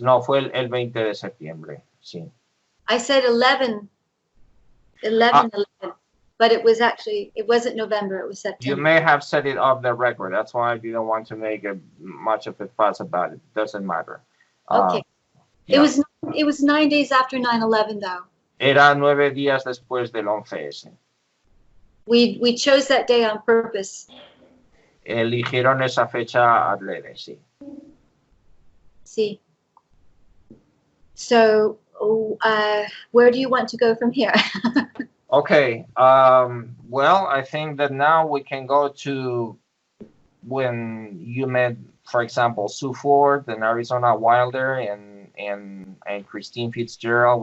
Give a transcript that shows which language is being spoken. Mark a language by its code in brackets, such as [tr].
[es] No, fue el 20 de septiembre, sí. [en] I said 11, but it wasn't November, it was September. You may have said it off the record. That's why I didn't want to make much of a fuss about it. Doesn't matter. Okay. Yeah. It was 9 days after 9/11, though. [es] Era 9 días después del 11S. [en] We chose that day on purpose. [es] Eligieron esa fecha adrede, sí. Sí. [en] So, where do you want to go from here? Okay. Well, I think that now we can go to when you met, for example, Sue Ford and Arizona Wilder and Christine Fitzgerald.